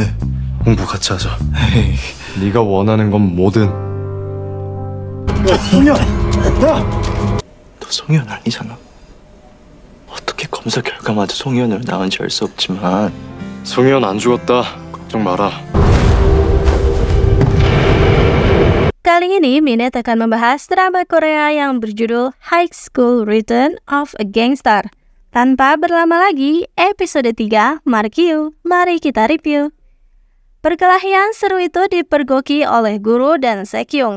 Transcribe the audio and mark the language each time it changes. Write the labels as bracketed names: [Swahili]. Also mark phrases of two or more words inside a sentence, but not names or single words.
[Korean] 공부 같이 하자. 에이. 네가 원하는 건 뭐든. 성현! 야! 너 성현 아니잖아. 어떻게 검사 결과마저 성현으로 나온지 알 수 없지만 송혜연 안 죽었다. 걱정 마라. [Indonesian] Kali ini Minet akan membahas drama Korea yang berjudul High School Return of a Gangster. Tanpa berlama lagi, episode 3, mari kita review. Perkelahian seru itu dipergoki oleh Guru dan Sekyung.